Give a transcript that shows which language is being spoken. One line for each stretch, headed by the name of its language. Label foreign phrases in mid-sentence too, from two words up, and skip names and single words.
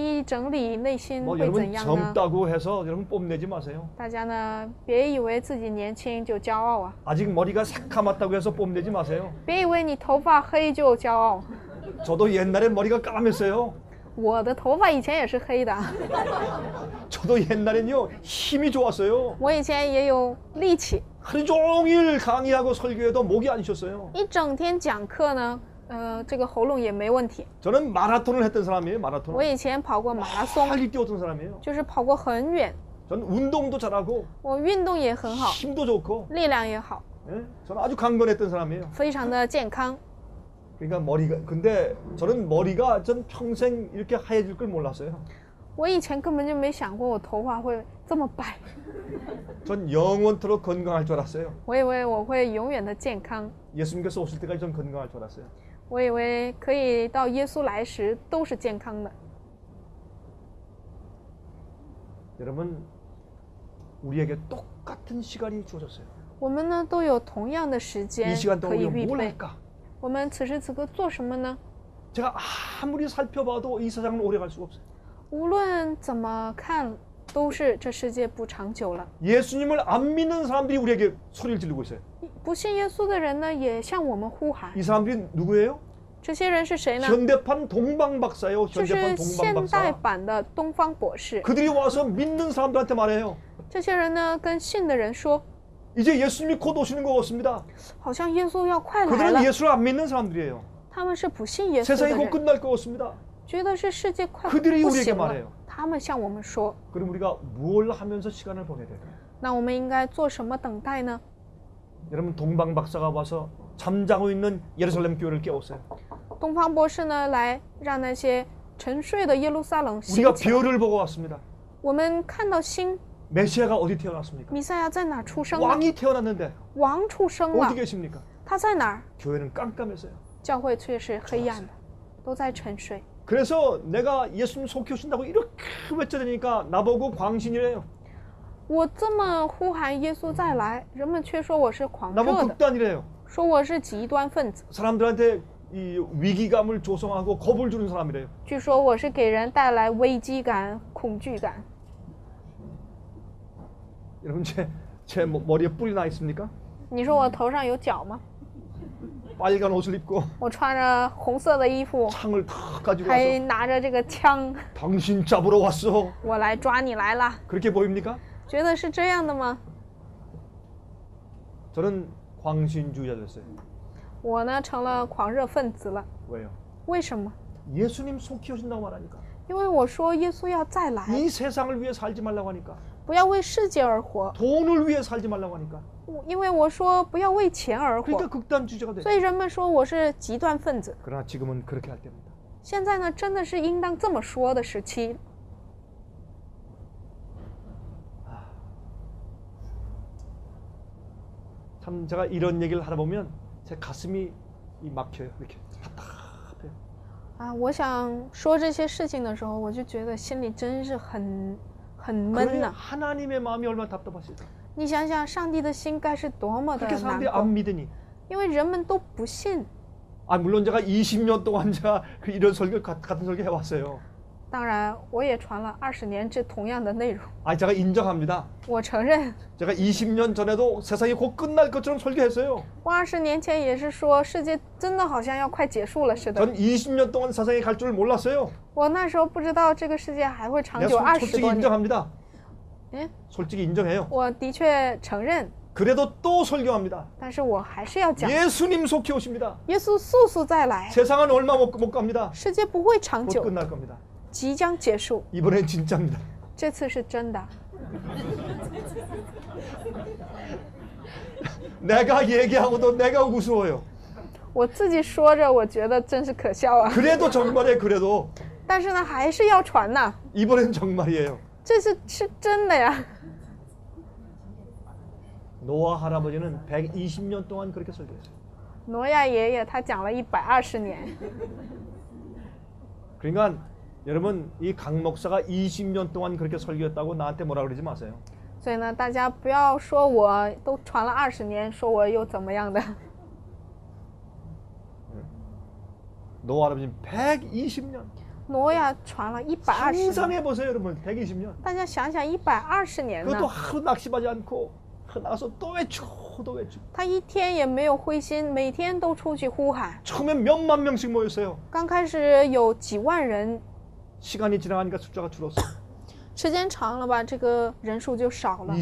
Chinese: 一整理，内心
Korean: 뭐
Chinese: 会怎
Korean: 여러분
Chinese: 样呢？
Korean: 젊다고 해서 여러분 뽐내지 마세요.
Chinese: 大家呢，别以为自己年轻就骄傲啊，
Korean: 아직 머리가 새카맣다고 해서 뽐내지 마세요.
Chinese: 别以为你头发黑就骄傲。
Korean: 저도 옛날에 머리가 까맸어요.
Chinese: 我的头发以前也是黑的，
Korean: 저도 옛날엔요 힘이 좋았어요.
Chinese: 我以前也有力气，
Korean: 하루 종일 강의하고 설교해도 목이 안 쉬었어요.
Chinese: 一整天讲课呢，这个喉咙也没问题。
Korean: 저는 마라톤을 했던 사람이에요.
Chinese: 我
Korean: 마라톤.
Chinese: 以前跑过马拉松，
Korean: 빨리 뛰었던 사람이에요.
Chinese: 就是跑过很远，
Korean: 전 운동도 잘하고
Chinese: 我运动也很好，
Korean: 힘도 좋고
Chinese: 力量也好，
Korean: 예? 저는 아주 강건했던 사람이에요.
Chinese: 非常的健康。
Korean: 그러니까 머리가 근데 저는 머리가 전 평생 이렇게 하얘질 걸 몰랐어요.
Chinese: 我以前根本就没想过我头发会这么白，
Korean: 전 영원토록 건강할 줄 알았어요.
Chinese: 我以为我会永远的健康，
Korean: 예수님께서 오실 때까지 전 건강할 줄 알았어요.
Chinese: 我以为可以到耶稣来时都是健康的。
Korean: 여러분 우리에게 똑같은 시간이 주어졌어요.
Chinese: 我们呢都有同样的时
Korean: 이
Chinese: 间
Korean: 시간
Chinese: 可
Korean: 동안
Chinese: 以
Korean: 우리가
Chinese: 预
Korean: 뭘
Chinese: 备。
Korean: 할까?
Chinese: 我们此时此刻做什么呢？
Korean: 제가 아무리 살펴봐도 이 세상은 오래 갈 수가 없어요.
Chinese: 无论怎么看，都是这世界不长久了。
Korean: 예수님을 안 믿는 사람들이 우리에게 소리를 지르고 있어요.
Chinese: 不信耶稣的人呢，也向我们呼喊。
Korean: 이 사람들이 누구예요?
Chinese: 这些人是谁呢？
Korean: 현대판 동방박사예요.
Chinese: 就
Korean: 현대판
Chinese: 是现代
Korean: 동방박사.
Chinese: 版的东方博士。
Korean: 그들이 와서 믿는 사람들한테 말해요.
Chinese: 这些人呢，跟信的人说，
Korean: 이제 예수님이 곧 오시는 것 같습니다.
Chinese: 好像耶稣要快来
Korean: 그들은
Chinese: 了。
Korean: 예수를 안 믿는 사람들이에요.
Chinese: 他们是不信耶稣
Korean: 세상이
Chinese: 的
Korean: 곧
Chinese: 人，
Korean: 끝날 것 같습니다.
Chinese: 觉得是世界快
Korean: 그들이
Chinese: 不
Korean: 우리에게
Chinese: 行了
Korean: 말해요. 。
Chinese: 他们向我们说，
Korean: 그럼 우리가 뭘 하면서 시간을 보내야 될까요?
Chinese: 那我们应该做什么等待呢？
Korean: 여러분 동방박사가 와서 잠자고 있는 예루살렘 교회를 깨웠어요.
Chinese: 东方博士呢，来让那些沉睡的耶路撒冷
Korean: 우리가
Chinese: 醒起来。
Korean: 별을 보고 왔습니다.
Chinese: 我们看到星，
Korean: 메시아가 어디 태어났습니까?
Chinese: 弥赛亚在哪儿出生了？
Korean: 왕이 태어났는데
Chinese: 王出生了
Korean: 어디 ， 계십니까?
Chinese: 他在哪儿？
Korean: 교회는 깜깜했어요.
Chinese: 教会却是黑暗的，都在沉睡。
Korean: 그래서 내가 예수님 속히 오신다고 이렇게 외쳐대니까 나보고 광신이래요.
Chinese: 我这么呼喊耶稣再来，人们却说我是狂
Korean: 나보고
Chinese: 热的，
Korean: 극단이래요.
Chinese: 说我是极端分子，
Korean: 사람들한테 이 위기감을 조성하고 겁을 주는 사람이래요.
Chinese: 据说我是给人带来危机感、恐惧感。
Korean: 여러분 제 머리에 뿔이 나 있습니까?
Chinese: 你说我头上有角吗？
Korean: 빨간 옷을 입고
Chinese: 我穿着红色的衣服，
Korean: 창을 탁 가지고
Chinese: 还
Korean: 와서
Chinese: 拿着这个枪，
Korean: 당신 잡으러 왔어.
Chinese: 我来抓你来了，
Korean: 그렇게 보입니까?
Chinese: 觉得是这样的吗？
Korean: 저는 광신주의자 됐어요.
Chinese: 我呢成了狂热分子了，
Korean: 왜요?
Chinese: 为什么？
Korean: 예수님 속히 오신다고 말하니까.
Chinese: 因为我说耶稣要再来，
Korean: 이 세상을 위해 살지 말라고 하니까.
Chinese: 不要为世界而活，
Korean: 돈을 위해 살지 말라고 하니까.
Chinese: 因为我说不要为钱而活，
Korean: 그러니까 극단주의자가 돼.
Chinese: 所以人们说我是极端分子。
Korean: 그러나 지금은 그렇게 할 때입니다.
Chinese: 现在呢，真的是应当这么说的时期。
Korean: 참 제가 이런 얘기를 하다 보면 제 가슴이 막혀요. 이렇게 답답해요.
Chinese: 啊，我想说这些事情的时候，我就觉得心里真是很闷
Korean: 그래요.
Chinese: 呐。
Korean: 하나님의 마음이 얼마나 답답하실까?
Chinese: 你想想，上帝的心该是多么的
Korean: 그렇게
Chinese: 难
Korean: 사람들이
Chinese: 过，
Korean: 안 믿으니.
Chinese: 因为人们都不信。
Korean: 아 물론 제가 20년 동안 제가 이런 설교 같은 설교 해왔어요.
Chinese: 当然，我也传了20年这同样的内容，
Korean: 아 제가 인정합니다.
Chinese: 我承认，
Korean: 제가 20년 전에도 세상이 곧 끝날 것처럼 설교했어요.
Chinese: 我20年前也是说世界真的好像要快结束了似的。
Korean: 전 20년 동안 세상이 갈 줄 몰랐어요.
Chinese: 我那时候不知道这个世界还会长
Korean: 내가
Chinese: 久20
Korean: 솔직히
Chinese: 多年。
Korean: 인정합니다.
Chinese: 嗯，
Korean: 솔직히 인정해요.
Chinese: 我的确承认，
Korean: 그래도 또 설교합니다.
Chinese: 但是我还是要讲，
Korean: 예수님 속히 오십니다.
Chinese: 耶稣速速再来，
Korean: 세상은 얼마 못 갑니다.
Chinese: 世界不会长
Korean: 곧
Chinese: 久，
Korean: 끝날 겁니다.
Chinese: 即将结束。
Korean: 이번엔 진짜입니다.
Chinese: 这次是真的。
Korean: 내가 얘기하고도 내가 우스워요.
Chinese: 我自己说着，我觉得真是可笑啊。
Korean: 그래도 정말이에요. 그래도
Chinese: 但是呢，还是要传呐，
Korean: 이번엔 정말이에요.
Chinese: 这是真的呀。
Korean: 노아 할아버지는 120년 동안 그렇게 설교했어요.
Chinese: 挪亚爷爷他讲了120年，
Korean: 그러니까 여러분 이 강 목사가 20년 동안 그렇게 설교했다고 나한테 뭐라 그러지 마세요.
Chinese: 所以呢，大家不要说我都传了20年，说我又怎么样的。
Korean: 노아 할아버지는 120년.
Chinese: 挪亚传了120年，
Korean: 상상해 보세요, 여러분. 120년.
Chinese: 大家想想120年
Korean: 그것도
Chinese: 呢，
Korean: 하루 낙심하지 않고 나가서 또 외치고 또 외치고.
Chinese: 他一天也没有灰心，每天都出去呼喊。
Korean: 처음엔 몇만 명씩 모였어요.
Chinese: 刚开始有几万人，
Korean: 시간이 지나가니까 숫자가 줄었어요.
Chinese: 时间长了吧，这个人数就少了。